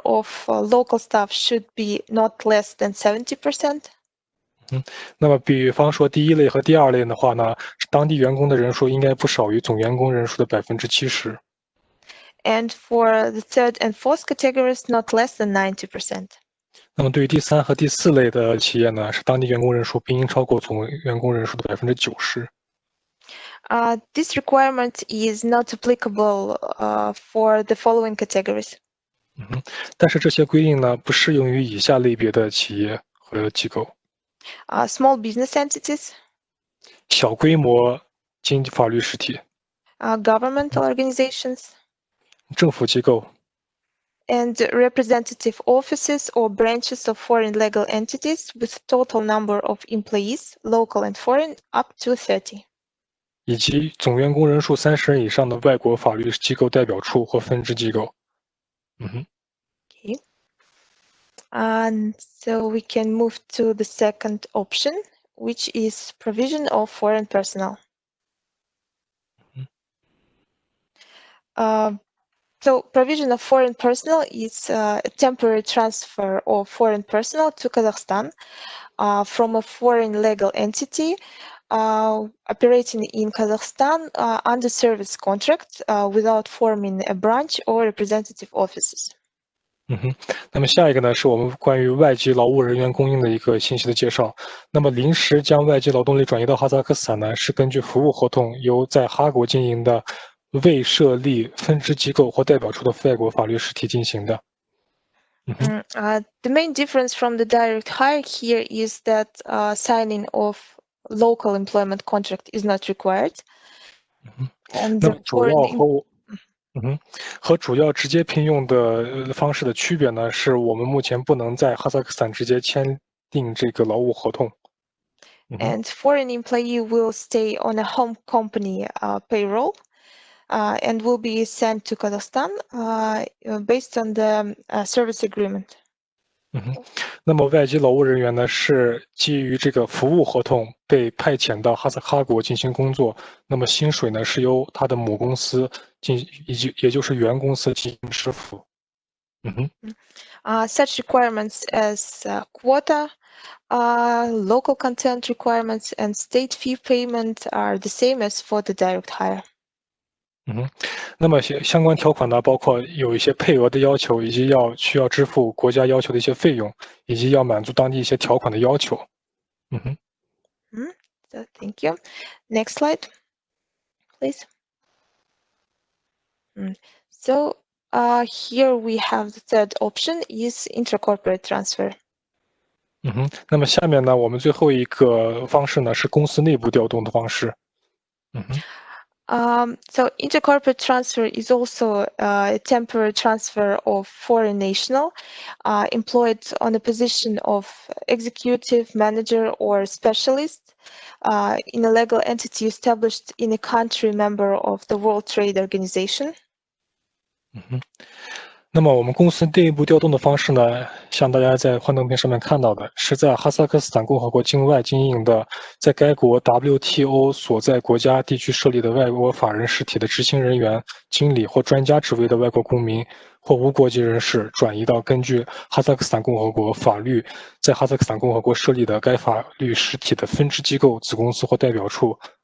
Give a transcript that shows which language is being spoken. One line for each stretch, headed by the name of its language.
English: of local staff should be not less than 70%.
Chinese: 那么比方说第一类和第二类的话呢，当地员工的人数应该不少于总员工人数的70%。
English: And for the third and fourth categories, not less than 90%.
Chinese: 那么对于第3和第4类的企业呢，是当地员工人数不应超过总员工人数的90%。
English: This requirement is not applicable for the following categories.
Chinese: 但是这些规定呢，不适用于以下类别的企业和机构
English: ：small business entities,
Chinese: 小规模经济法律实体、
English: governmental organizations,
Chinese: 政府机构
English: and representative offices or branches of foreign legal entities with total number of employees, local and foreign, up to 30.
Chinese: 以及总员工人数30人以上的外国法律机构代表处或分支机构。
English: Okay. And so we can move to the second option, which is provision of foreign personnel. So provision of foreign personnel is a temporary transfer of foreign personnel to Kazakhstan from a foreign legal entity operating in Kazakhstan under service contract without forming a branch or representative offices.
Chinese: 那么下一个呢，是我们关于外籍劳务人员供应的一个信息的介绍。那么临时将外籍劳动力转移到哈萨克斯坦呢，是根据服务合同由在哈国经营的未设立分支机构或代表处的外国法律实体进行的。
English: The main difference from the direct hire here is that signing of local employment contract is not required. And
Chinese: 那么主要和主要直接聘用的方式的区别呢，是我们目前不能在哈萨克斯坦直接签订这个劳务合同。
English: And foreign employee will stay on a home company payroll and will be sent to Kazakhstan based on the service agreement.
Chinese: 那么外籍劳务人员呢，是基于这个服务合同被派遣到哈国进行工作，那么薪水呢是由他的母公司也就是原公司进行支付。
English: Such requirements as quota, local content requirements, and state fee payment are the same as for the direct hire.
Chinese: 那么相关条款呢，包括有一些配额的要求，以及需要支付国家要求的一些费用，以及要满足当地一些条款的要求。
English: So thank you. Next slide, please. So here we have the third option is intercorporate transfer.
Chinese: 那么下面呢，我们最后一个方式呢是公司内部调动的方式。
English: So intercorporate transfer is also a temporary transfer of foreign national employed on a position of executive, manager, or specialist in a legal entity established in a country member of the World Trade Organization.
Chinese: 那么我们公司内部调动的方式呢，像大家在幻灯片上面看到的，是在哈萨克斯坦共和国境外经营的，在该国 WTO 所在国家地区设立的外国法人实体的执行人员、经理或专家职位的外国公民或无国籍人士，转移到根据哈萨克斯坦共和国法律在哈萨克斯坦共和国设立的该法律实体的分支机构、子公司或代表处。